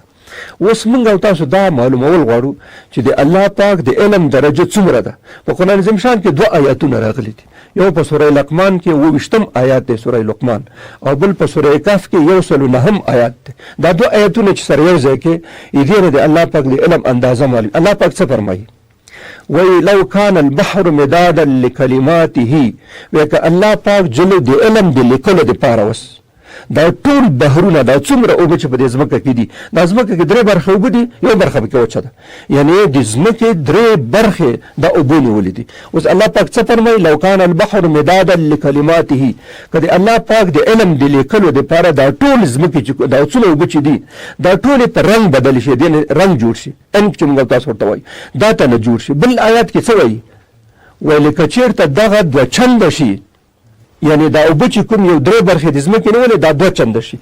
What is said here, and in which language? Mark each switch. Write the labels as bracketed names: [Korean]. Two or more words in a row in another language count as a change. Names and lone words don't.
[Pashto] اوس موږ او تاسو دا معلومول غواړو چې د الله پاک د علم درجه څومره ده. په قرآن عظیم شان کې 2 آیاتونه راغلي دي، یو په سوره لقمان کې 28 آیات دی سوره لقمان، او بل په سوره کهف کې 109 آیات دی. دا 2 آیاتونه چې سره یو ځای کې دې نه د الله پاک د علم اندازه معلوم. الله پاک څه فرمایي؟ وی [Arabic] لو کان البحر مدادا لکلماته، [Pashto] وی که الله پاک جلو د علم د لیکلو دپاره وس دا ټول بحرونه دا څومره اوبه چې په دې ځمکه کې دي، دا ځمکه کې 3 برخې اوبه دي، یو برخه پکې وچه ده، یعنې د ځمکې 3 برخې دا اوبه نیولې دي. اوس الله پاک څه فرمایي؟ [Arabic] لو کان البحر مدادا لکلماته، [Pashto] که د الله پاک د علم د لیکلو دپاره دا ټول ځمکې چې دا څونه اوبه چې دي دا ټولې په رنګ بدل شي، دې رنګ جوړ شي، انک چې موږ تاسو ورته وایي دا ته نه جوړ شي. بل آیات کې څه وایي؟ ویل که چېرته دغه 2 چنده شي، یعنی دا اوبه چې کوم یو 3 برخې د ځمکې نه ولې دا 2 چنده شي.